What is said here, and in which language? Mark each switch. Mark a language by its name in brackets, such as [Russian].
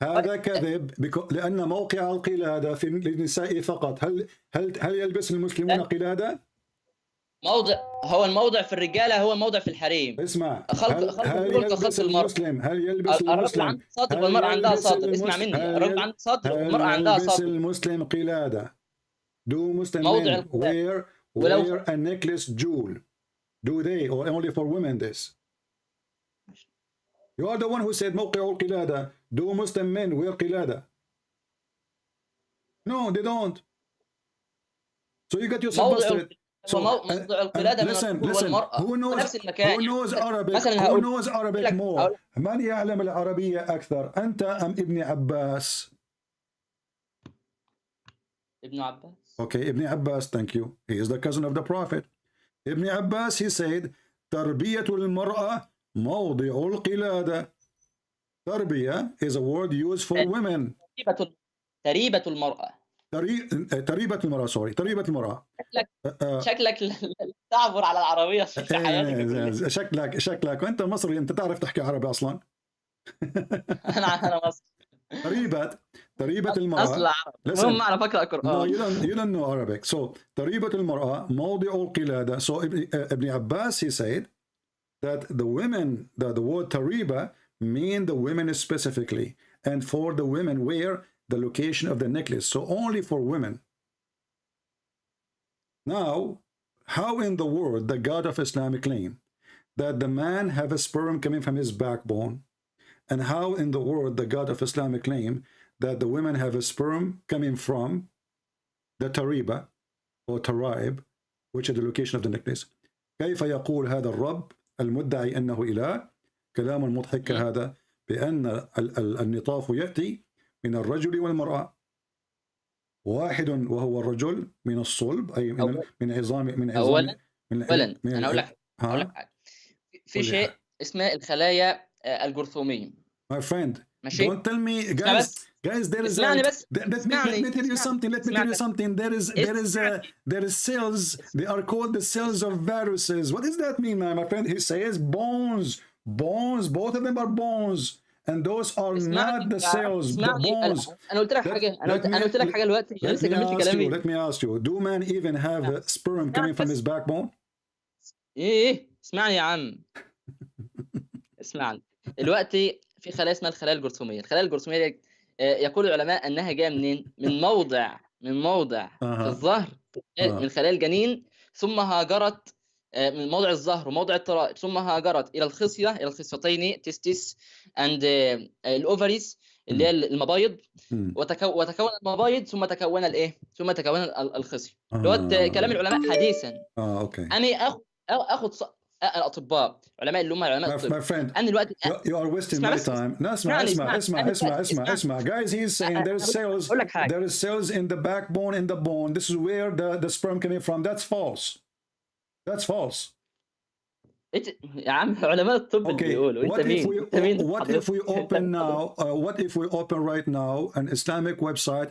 [Arabic] هذا كذب لأن موقع القلادة في النساء فقط. هل يلبس المسلمون قلادة؟ هو الموضع في الرجالة هو الموضع في الحريم. اسمع. هل يلبس المسلم؟ هل يلبس الرجل عنده صدر والمرأة عندها صدر. اسمع مني. الرجل عنده صدر والمرأة عندها صدر. هل يلبس المسلم قلادة؟ [English] Do Muslim men wear a necklace jewel? Do they, or only for women this? You are the one who said [Arabic] موقع القلادة. [English] Do Muslim men wear قلادة? No, they don't. So you got yourself busted. So listen. Who knows Arabic more? [Arabic] من يعلم العربية أكثر؟ أنت أم ابن عباس؟ [English] Ibn Abbas. Okay, Ibn Abbas, thank you. He is the cousin of the Prophet. Ibn Abbas, he said, [Arabic] تربية المرأة موضع القلادة. [English] تربية is a word used for women. [Arabic] تريبة المرأة. تريبة المرأة. شكلك تعبر على العربية في حياتك. شكلك وأنت مصري، أنت تعرف تحكي عربي أصلا. أنا مصري. تريبة المرأة. [English] Listen, [Arabic] أنا أقرأ قرآن. [English] No, you don't know Arabic. [Arabic] So تريبة المرأة موضع القلادة. [English] So Ibn Abbas, he said that the women, the word tariba mean the women specifically, and for the women where the location of the necklace. So only for women. Now, how in the world the God of Islam claim that the man have a sperm coming from his backbone, and how in the world the God of Islam claim that the women have a sperm coming from the tariba or taraib, which is the location of the necklace? [Arabic] كيف يقول هذا الرب المدعي أنه إله كلام مضحك هذا بأن النطاف يأتي من الرجل والمرأة واحد وهو الرجل من الصلب أي من عظام أولا أنا أقول لك حاجة. في شيء اسمه الخلايا الجرثومية. [English] My friend, don't tell me, guys. There is. Let me tell you something. There is cells. They are called the cells of viruses. What does that mean, my friend? He says bones. Both of them are bones. and those are not the cells, the bones. [Arabic] انا قلت لك حاجه انا قلت لك حاجه دلوقتي لسه كملت كلامي. [English] Let me ask you, do man even have a sperm coming from his backbone? [Arabic] ايه اسمعني يا عم. اسمعني دلوقتي في خلايا اسمها الخلايا الجرثوميه. الخلايا الجرثوميه دي يقول العلماء انها جايه منين؟ من موضع في الظهر من خلايا الجنين، ثم هاجرت من موضع الظهر وموضع الترائب، ثم هاجرت الى الخصيه، الى الخصيتين [English] testes and الاوفريز [Arabic] اللي هي المبايض، وتكون المبايض ثم تكون الايه؟ ثم تكون الخصيه. اللي هو كلام العلماء حديثا. اوكي. انا اخد الاطباء علماء اللي هم علماء الطب. انا دلوقتي [English] you are wasting my time. No, [Arabic] اسمع. [English] Guys, he's saying there is cells in the backbone, in the bone. This is where the sperm coming from. That's false. That's false. [Arabic] يا عم علماء الطب اللي بيقولوا. انت مين؟ [English] What if we open now? What if we open right now an Islamic website?